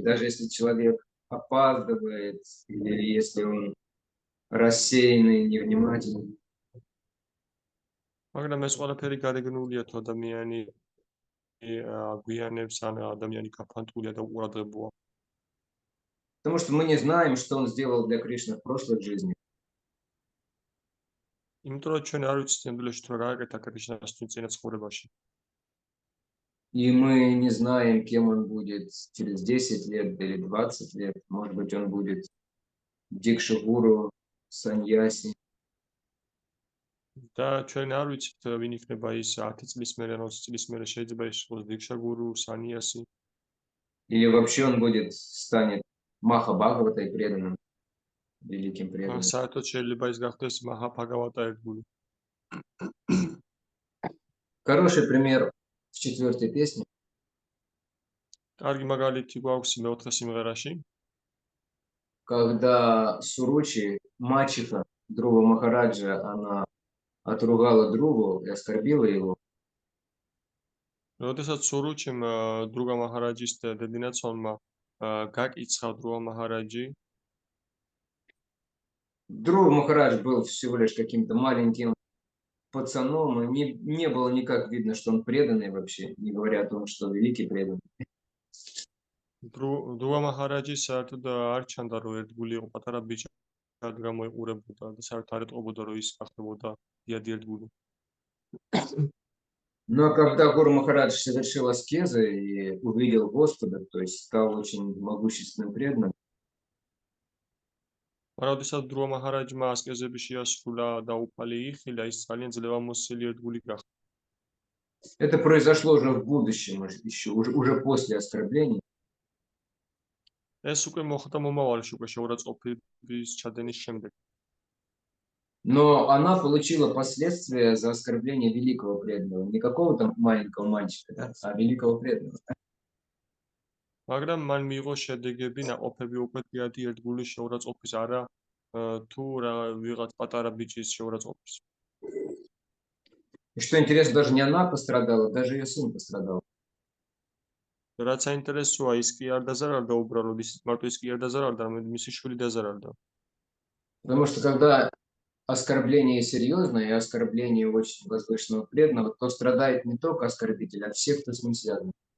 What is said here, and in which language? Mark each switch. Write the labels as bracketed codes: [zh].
[ru] Даже если человек опаздывает или если он рассеянный, невнимательный. [ka] მაგრამ ეს ყველაფერი გარეგნულია თუ ადამიანი აგვიანებს ან ადამიანი გაფანტულია და უყურადღებოა. [ru] Потому что мы не знаем, что он сделал для Кришны в прошлой жизни. [ka] იმიტომ რომ ჩვენ არ ვიცით სინამდვილეში თუ რა გააკეთა კრიშნას წინა ცხოვრებაში. [ru] И мы не знаем, кем он будет через 10 лет или 20 лет. Может быть, он будет Дикшагуру, саньяси. [ka] და ჩვენ არ ვიცით ვინ იქნება ის 10 წლის მერე, 20 წლის მერე შეიძლება ის იყოს დიქშაგურუ, სანიასი. [ru] Или вообще он станет Маха Бхагаватой преданным, великим преданным. [ka] საერთოდ შეიძლება ის გახდეს მაჰა ბჰაგავატა ერთგული. [ru] Хороший пример в 4-й песне. [ka] კარგი მაგალითი გვაქვს მეოთხე სიმღერაში. [ru] Когда Суручи, мачеха Друва Махараджа, она отругала Друву и оскорбила его. [ka] როდესაც სურუჩიმ დრუგა მაჰარაჯის დედინაცონმა გაკიცხა დრუვა მაჰარაჯი, [ru] Друва Махарадж был всего лишь каким-то маленьким пацаном, и не было никак видно, что он преданный вообще, не говоря о том, что великий преданный. [ka] დრუა მაჰარაჯი საერთოდ არ ჩანდა, რომ ერთგული იყო, პატარა ბიჭად გამოიყურებოდა და საერთოდ არ ეტყობოდა, რომ ის გახდებოდა დიადი ერთგული. [ru] Но когда Гуру Махарадж совершил аскезы и увидел Господа, то есть стал очень могущественным преданным, [ka] როდესაც დრუა მაჰარაჯმა ასკეზები შეასრულა და უფალი იხილა, ის ძალიან ძლევამოსილი ერთგული გახდა. [ru] это произошло уже в будущем, еще уже после оскорблений. [ka] ეს უკვე მოხდა მომავალში, უკვე შეურაცხყოფის ჩადენის შემდეგ. [ru] Но она получила последствия за оскорбление великого преданного. Не какого-то маленького мальчика, да, а великого преданного. [ka] მაგრამ მან მიიღო შედეგები, ნაყოფები უკვე დიადი ერთგულის შეურაცხყოფის, არა თუ ვიღაც პატარა ბიჭის შეურაცხყოფის. [ru] И что интересно, даже не она пострадала, даже ее сын пострадал. [ka] რაც საინტერესოა, ის კი არ დაზარალდა უბრალოდ, მარტო ის კი არ დაზარალდა, არამედ მისი შვილი დაზარალდა. [ru] Потому что когда оскорбление серьезное и оскорбление очень возвышенного преданного, то страдает не только оскорбитель, а все, кто с ним связан.